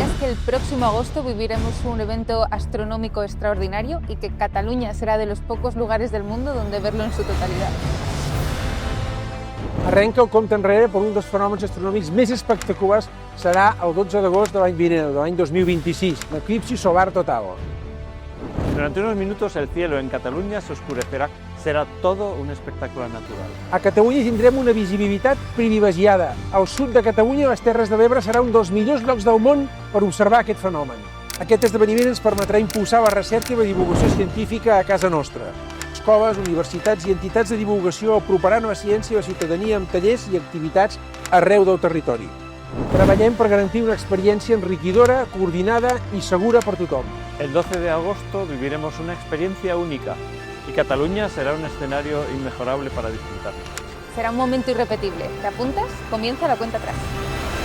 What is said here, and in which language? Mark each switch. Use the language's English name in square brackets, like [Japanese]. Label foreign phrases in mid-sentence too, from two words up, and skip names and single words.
[Spanish] el próximo agosto viviremos un evento astronómico extraordinario y que Cataluña será de los pocos lugares del mundo donde verlo en su totalidad. [Catalan] Arrenca el compte enrere per un dels fenòmens astronòmics més espectaculars. Serà el 12 d'agost de l'any vinent, de l'any 2026, l'eclipsi solar total. [Spanish] Durante unos minutos el cielo en Cataluña se oscurecerá. Será todo un espectáculo natural. [Catalan] A Catalunya tindrem una visibilitat privilegiada. Al sud de Catalunya, les Terres de l'Ebre, serà un dels millors llocs del món per observar aquest fenomen. Aquest esdeveniment ens permetrà impulsar la recerca i la divulgació científica a casa nostra. Escoles, universitats i entitats de divulgació aproparan la ciència a la ciutadania amb tallers i activitats arreu del territori. Treballem per garantir una experiència enriquidora, coordinada i segura per tothom. [Spanish] El 12 de agosto viviremos una experiencia única y Cataluña será un escenario inmejorable para disfrutar. Será un momento irrepetible. ¿Te apuntas? Comienza la cuenta atrás.